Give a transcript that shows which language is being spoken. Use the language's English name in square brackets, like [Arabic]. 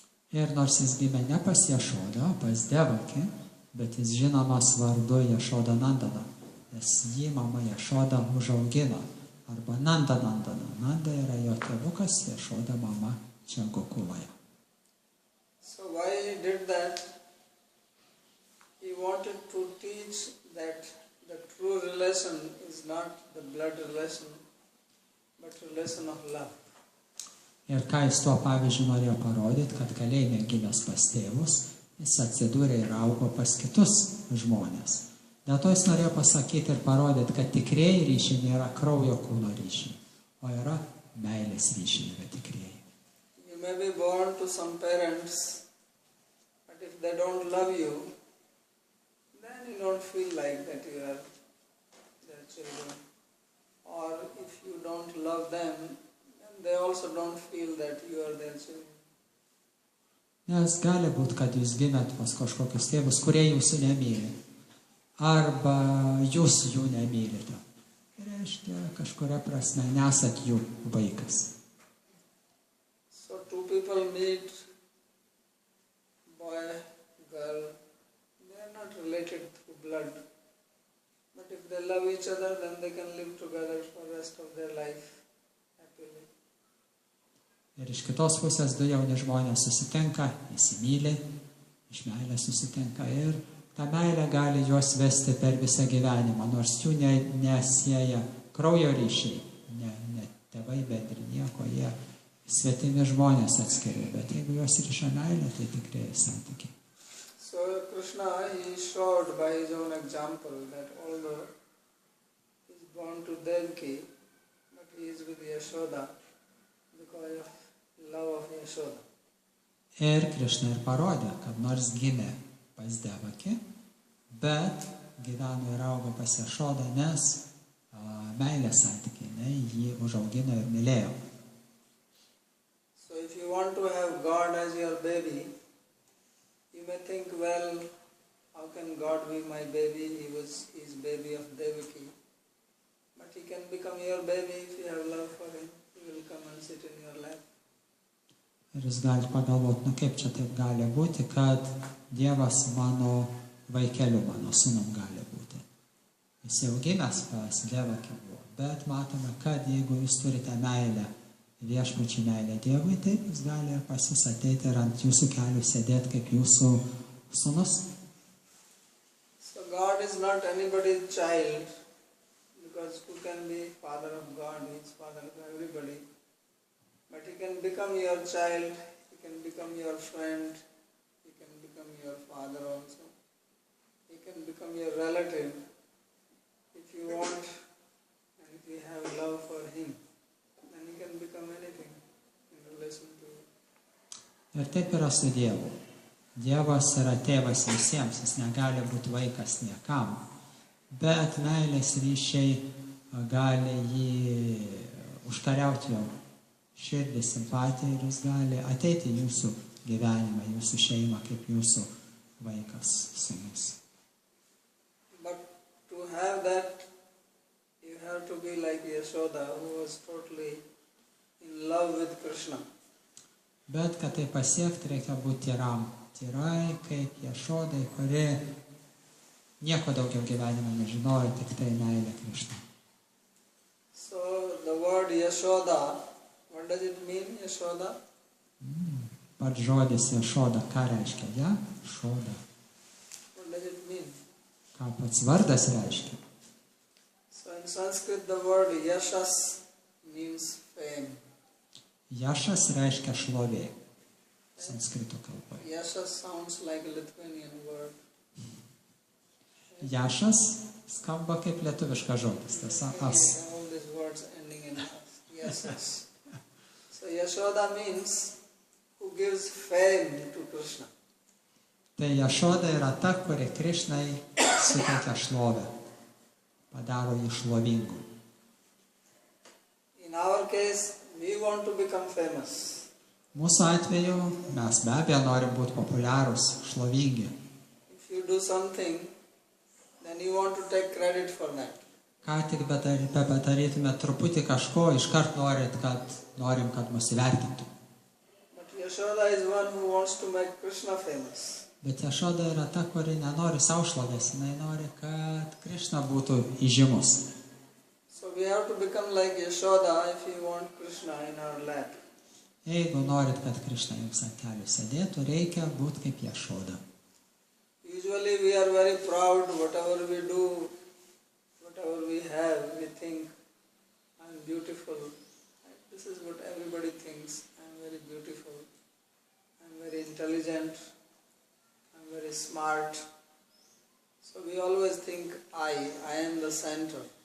[Lithuanian] Ir nors jis gimė ne pas Jašodą, o pas Devakį, bet jis žinomas vardu Jašoda Nandana, nes jį mama Jašoda užaugino, arba Nanda Nandana. Nanda yra jo tėvukas, Jašoda mama čia Gokuloje. [English] So why he did that? He wanted to teach that the true relation is not the blood relation, but relation of love. [Lithuanian] Ir ką jis tuo pavyzdžiu norėjo parodyti, kad kalėjime gimęs pas tėvus, jis atsidūrė ir augo pas kitus žmonės. Dėl to jis norėjo pasakyti ir parodyti, kad tikrieji ryšiai nėra kraujo kūno ryšiai, o yra meilės ryšiai, yra tikrieji. [English] You may be born to some parents, but if they don't love you, then you don't feel like that you are their children. Or if you don't love them, then they also don't feel that you are their children. [Lithuanian] Nes gali būti, kad jūs gimėt pas kažkokius tėvus, kurie jūsų nemyli. Arba jūs jų nemylite. Reiškia, kažkuria prasme nesat jų vaikas. [English] So two people meet, boy, girl, they are not related through blood. But if they love each other, then they can live together for the rest of their life happily. [Lithuanian] Ir iš kitos pusės du jauni žmonės susitinka, įsimyli, iš meilės susitinka ir ta meilė gali juos vesti per visą gyvenimą, nors jų nesieja kraujo ryšiai, ne tėvai, bet ir nieko, jie svetimi žmonės atskiri, bet jeigu juos ryšia meilė, tai tikrieji santykiai. [English] So Krishna, he showed by his own example that although he is born to Devaki, but he is with Yashoda because of love of Yashoda. [Lithuanian] Ir Krišna ir parodė, kad nors gimė pas Devaki, bet gyveno ir augo pas Jašodą, nes meilės santykiai, jį užaugino ir mylėjo. [English] So if you want to have God as your baby, you may think, well, how can God be my baby? He is baby of Devaki. But he can become your baby if you have love for him. He will come and sit in your lap. [Lithuanian] Ir jūs galite pagalvoti, kaip čia taip gali būti, kad Dievas mano vaikeliu, mano sūnum gali būti. Jis jau gimęs pas Devakį buvo, bet matome, kad jeigu jūs turite meilę, viešpačių meilę Dievui, taip jis gali ir pas jūs ateiti ir ant jūsų kelių sėdėti kaip jūsų sūnus. [English] So God is not anybody's child, because who can be father of God? He is father of everybody. But he can become your child, he can become your friend, he can become your father also. He can become your relative if you want, and if you have love for him, then he can become anything in relation to you. [Lithuanian] Ir taip yra su Dievu. Dievas yra tėvas visiems, jis negali būti vaikas niekam, bet meilės ryšiai gali jį užkariauti jo širdį, simpatiją ir jis gali ateiti į jūsų gyvenimą, jūsų šeimą kaip jūsų vaikas, sūnus. [English] But to have that, you have to be like Yashoda, who was totally in love with Krishna. [Lithuanian] Bet kad tai pasiekti, reikia būti tyrai kaip Jašodai, kuri nieko daugiau gyvenime nežinojo, tik tai meilė Krišnai. [English] So the word Yashoda, what does it mean, Yashoda? [Lithuanian] Pats žodis Jašoda, ką reiškia? Jašoda. [English] What does it mean? [Lithuanian] Ką pats vardas reiškia? [English] So in Sanskrit the word Yashas means fame. [Lithuanian] Jašas reiškia šlovė. Sanskrito kalboje. [English] Yashas sounds like a Lithuanian word. [Lithuanian] Jašas skamba kaip lietuviškas žodis. Tiesa, as. [English] All these words ending in as. Yashas. So Yashoda means who gives fame to Krishna. [Lithuanian] Tai Jašoda yra ta, kuri Krišnai suteikia šlovę. Padaro jį šlovingu. [English] In our case, we want to become famous. [Lithuanian] Mūsų atveju mes be abejo norim būti populiarūs, šlovingi. [English] If you do something, then you want to take credit for that. [Lithuanian] Ką tik bedarytume truputį kažko, iškart norim, kad mus įvertintų. [English] But Yashoda is one who wants to make Krishna famous. [Lithuanian] Bet Jašoda yra ta, kuri nenori savo šlovės, jinai nori, kad Krishna būtų įžymus. [English] So we have to become like Yashoda if we want Krishna in our lap. [Lithuanian] Jeigu norit, kad Krishna jums ant kelių sėdėtų, reikia būti kaip Jašoda. [English] Usually we are very proud, whatever we do, whatever we have, we think, I'm beautiful. This is what everybody thinks. I'm very beautiful. I'm very intelligent. I'm very smart. So we always think I am the center.